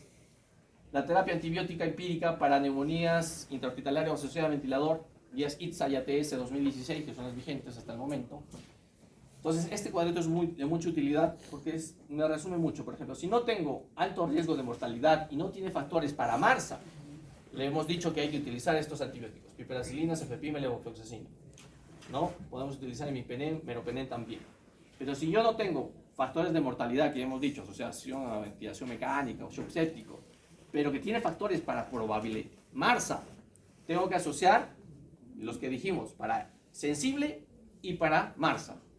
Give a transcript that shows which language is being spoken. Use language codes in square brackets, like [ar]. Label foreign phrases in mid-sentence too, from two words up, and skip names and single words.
[es] La terapia antibiótica empírica para neumonías intrahospitalarias asociadas a ventilador, guías ITSA y ATS 2016, que son las vigentes hasta el momento. Entonces, este cuadrito es de mucha utilidad porque me resume mucho. Por ejemplo, si no tengo alto riesgo de mortalidad y no tiene factores para MARSA, le hemos dicho que hay que utilizar estos antibióticos, piperacilina, cefepime, levofloxacina. ¿No? Podemos utilizar imipenem, meropenem también. Pero si yo no tengo factores de mortalidad, que ya hemos dicho, asociación a ventilación mecánica o shock séptico, pero que tiene factores para probable MARSA, tengo que asociar los que dijimos, para sensible y para MARSA.